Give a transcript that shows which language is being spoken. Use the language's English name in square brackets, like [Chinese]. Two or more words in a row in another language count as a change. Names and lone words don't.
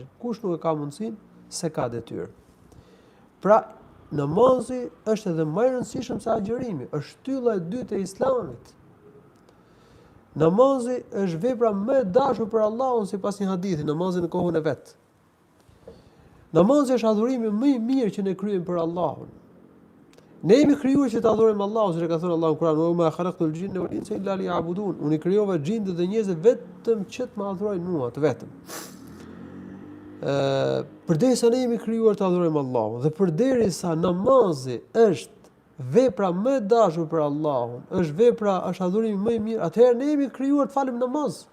[Albanian] Kush nuk e ka mundësinë, se ka detyrë. Pra, namazi është edhe më i rëndësishëm se agjërimi, është shtylla e dytë e Islamit. Namazi është vepra më e dashur për Allahun sipas një hadithi, namazi në kohën e vet. Namazi është adhurimi më i mirë që ne kryejmë për Allahun. Ne jemi krijuar që të adhurojmë Allahun, siç e ka thënë Allahu në Kur'an: [Arabic] "وَمَا خَلَقْتُ الْجِنَّ وَالْإِنْسَ إِلَّا لِيَعْبُدُونِ." [Albanian] Unë krijova xhindët dhe njerëzit vetëm që të më adhurojnë mua, të vetëm. Përdesa ne jemi krijuar të adhurojmë Allahun dhe përderisa namazi është vepra më e dashur për Allahun, është adhurimi më i mirë, atëherë ne jemi krijuar të falim namaz.